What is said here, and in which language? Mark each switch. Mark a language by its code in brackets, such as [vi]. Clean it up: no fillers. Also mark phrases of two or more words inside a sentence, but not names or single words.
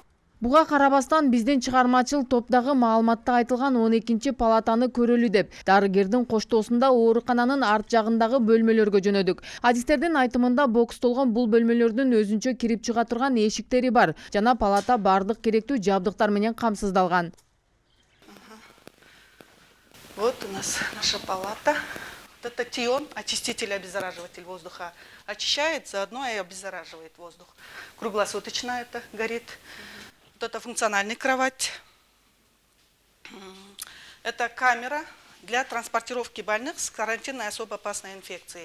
[ky] Буга карабастан биздин чыгармачыл топтогу маалыматта айтылган 12 палатаны көрөлү деп, дарыгердин коштоосунда оорукананын арт жагындагы бөлмөлөргө жөнөдүк. Адистердин айтымында бокстолгон бул бөлмөлөрдүн өзүнчө кирип чыга турган эшиктери бар жана палата бардык керектүү жабдыктар менен камсыздалган. [ru] Вот у нас наша палата. Вот это Тион, очиститель, обеззараживатель воздуха. Очищает, заодно и обеззараживает воздух. Круглосуточно это горит. Вот это функциональная кровать. Это камера для транспортировки больных с карантинной особо опасной инфекцией.